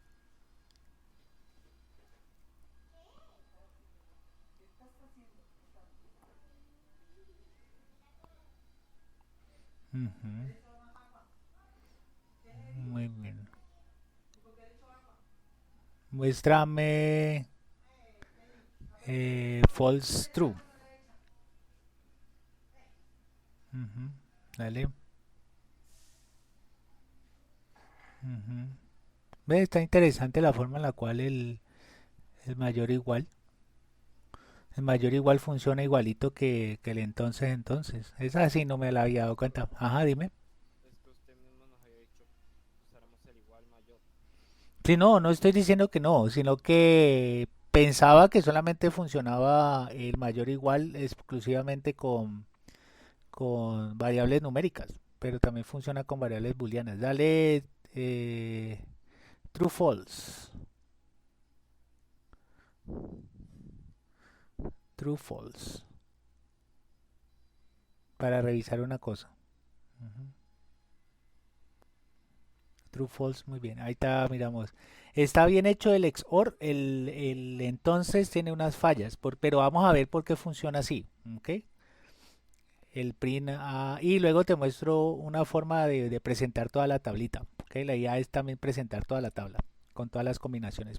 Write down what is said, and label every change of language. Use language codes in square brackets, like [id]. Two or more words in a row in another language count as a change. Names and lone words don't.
[es] Ujú, muy bien. Muéstrame [en] false, true. [es] Ujú, dale. Ujú. Ve, está interesante la forma en la cual el mayor igual. El mayor igual funciona igualito que el entonces entonces. Esa sí no me la había dado cuenta. Ajá, dime. Es que usted mismo nos había dicho que usáramos el igual mayor. Sí, no, no estoy diciendo que no, sino que pensaba que solamente funcionaba el mayor igual exclusivamente con variables numéricas, pero también funciona con variables booleanas. Dale [en] true false. True false. [es] Para revisar una cosa. Ujú. [en] True false, [es] muy bien. Ahí está, miramos. Está bien hecho el XOR, el entonces tiene unas fallas, pero vamos a ver por qué funciona así. ¿Ok? El print y luego te muestro una forma de presentar toda la tablita. ¿Ok? La idea es también presentar toda la tabla con todas las combinaciones.